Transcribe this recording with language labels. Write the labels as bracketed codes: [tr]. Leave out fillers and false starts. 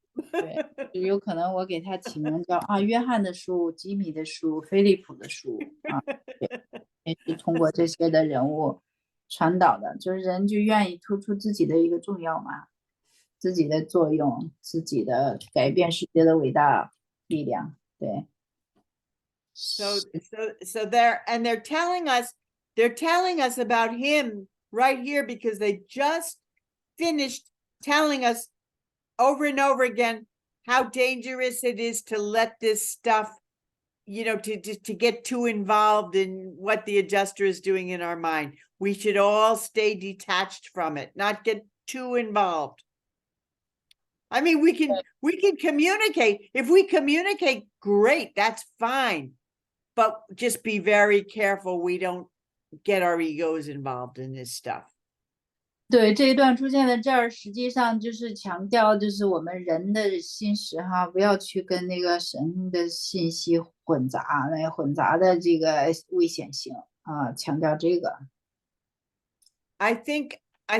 [zh] 对，有可能我给他起名叫约翰的书、吉米的书、菲利普的书也是通过这些的人物传导的，就是人就愿意突出自己的一个重要嘛，自己的作用，自己的改变世界的伟大力量，对。 [en] So they're telling us about him right here because they just finished telling us over and over again how dangerous it is to let this stuff, to get too involved in what the adjuster is doing in our mind. We should all stay detached from it, not get too involved. I mean, we can communicate. If we communicate, great, that's fine. But just be very careful we don't get our egos involved in this stuff. [zh] 对，这一段出现在这儿，实际上就是强调，就是我们人的心识哈，不要去跟那个神的信息混杂，那混杂的这个危险性啊，强调这个。 [en] I think one